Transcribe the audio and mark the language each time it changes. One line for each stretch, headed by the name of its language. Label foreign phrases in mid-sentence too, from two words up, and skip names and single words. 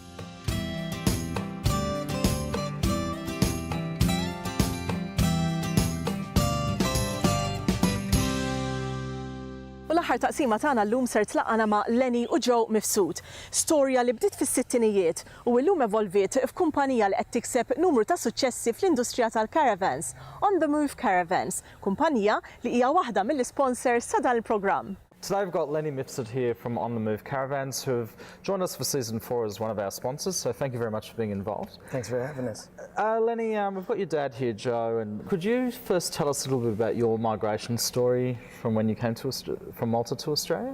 Maltese: U l-aħħar taqsima tagħna llum ser tlaqana ma' Lennie u Joe Mifsud. Storja li bdiet fis-sittinijiet u llum evolviet f'kumpanija li qed tikseb numru ta' suċċessi fl-industrija tal-caravans, On the Move Caravans, kumpanija li hija waħda mill-sponsors ta' dan il-programm.
English: Today we've got Lennie Mifsud here from On the Move Caravans who have joined us for season 4 as one of our sponsors, so thank you very much for being involved. Thanks for having us. Lennie, we've got your dad here, Joe, and could you first tell us a little bit about your migration story from when you came to from Malta to Australia?